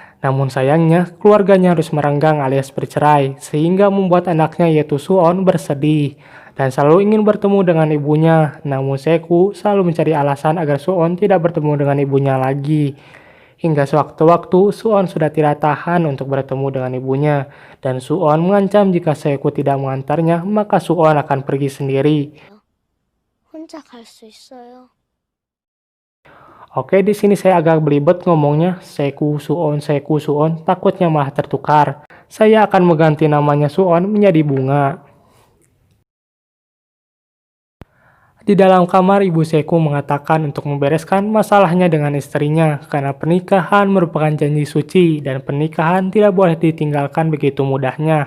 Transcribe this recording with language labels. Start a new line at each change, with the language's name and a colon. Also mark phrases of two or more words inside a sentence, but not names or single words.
Indonesian: Namun sayangnya, keluarganya harus merenggang alias bercerai, sehingga membuat anaknya yaitu Suon bersedih, dan selalu ingin bertemu dengan ibunya. Namun Seku selalu mencari alasan agar Suon tidak bertemu dengan ibunya lagi. Hingga sewaktu-waktu, Suon sudah tidak tahan untuk bertemu dengan ibunya, dan Suon mengancam jika Seku tidak mengantarnya, maka Suon akan pergi sendiri.
Korean: 혼자 갈 수 있어요.
Indonesian: Oke, di sini saya agak belibet ngomongnya Seku Suon, takutnya malah tertukar. Saya akan mengganti namanya Suon menjadi Bunga. Di dalam kamar, Ibu Seku mengatakan untuk membereskan masalahnya dengan istrinya, karena pernikahan merupakan janji suci dan pernikahan tidak boleh ditinggalkan begitu mudahnya.